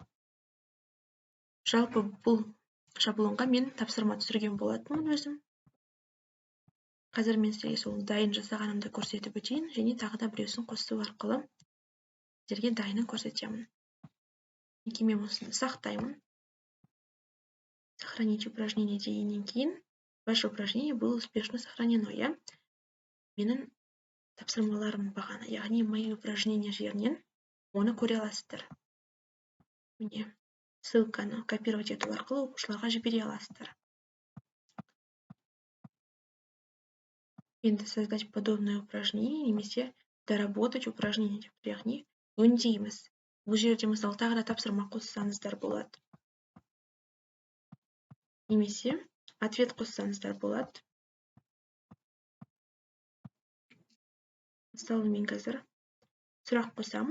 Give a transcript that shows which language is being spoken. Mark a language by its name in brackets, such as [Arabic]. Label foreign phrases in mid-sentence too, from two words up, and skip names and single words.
[Kazakh] Жалпы бұл шаблонға мен тапсырма түсірген болатынмын өзім. Қазір мен сіздерге сол дайын жасағанымды көрсетіп өтейін, және тағы да біреусін қосу арқылы сіздерге дайынын көрсетемін. Мен осыны сақтаймын. [Russian] Сохранить упражнение [Kazakh] дегеннен кейін, [Russian] ваше упражнение было успешно сохранено. [Kazakh] Менің тапсырмаларым бағаны, яғни [Russian] мои упражнения [Kazakh] жерінен оны көре аласыздар. Міне, ссылканы копировать ету арқылы оқушыларға жібере аласыздар. Енді [Russian] создать подобное упражнение [Kazakh] немесе [Russian] доработать упражнение, [Kazakh] яғни өңдейміз. Бұл жерде мысалы тағы да тапсырма қоссаңыздар болады. Немесе ответ қоссаңыздар болады. Мысалы, мен қазір сұрақ қосамын.